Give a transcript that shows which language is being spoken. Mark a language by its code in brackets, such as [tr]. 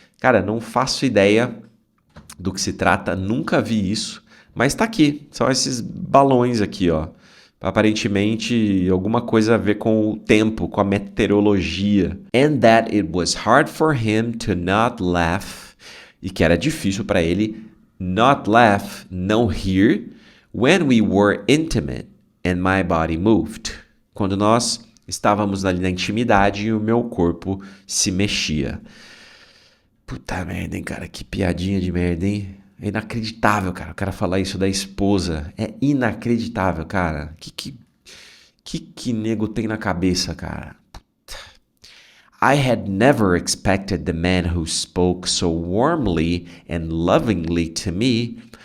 [pt] Cara, não faço ideia do que se trata, nunca vi isso, mas tá aqui. São esses balões aqui, ó. Aparentemente, alguma coisa a ver com o tempo, com a meteorologia. [en] And that it was hard for him to not laugh. [pt] E que era difícil para ele [en] not laugh, [pt] não rir, [en] when we were intimate and my body moved. [pt] Quando nós estávamos ali na intimidade e o meu corpo se mexia. Puta merda, hein, cara? Que piadinha de merda, hein? É inacreditável, cara. O cara falar isso da esposa. É inacreditável, cara. Que nego tem na cabeça, cara? Puta. [en] I had never expected the man who spoke so warmly and lovingly to me.